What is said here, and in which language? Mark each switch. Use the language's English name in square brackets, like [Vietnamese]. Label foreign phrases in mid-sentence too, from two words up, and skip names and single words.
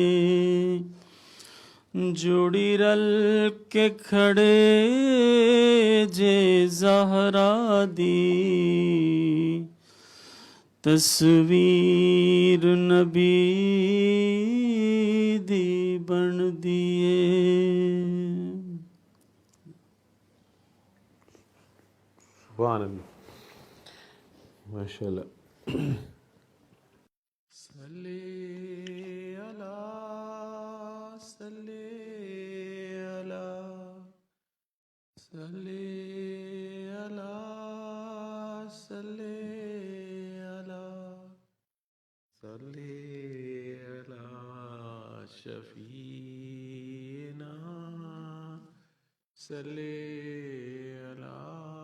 [Punjabi] جوڑی رل کے کھڑے جے زہرا دی، تصویر نبی دی بن دیے. [Arabic] سبحان الله، ما شاء الله. صل على صل على صل على صل على صل على شفيعنا صل على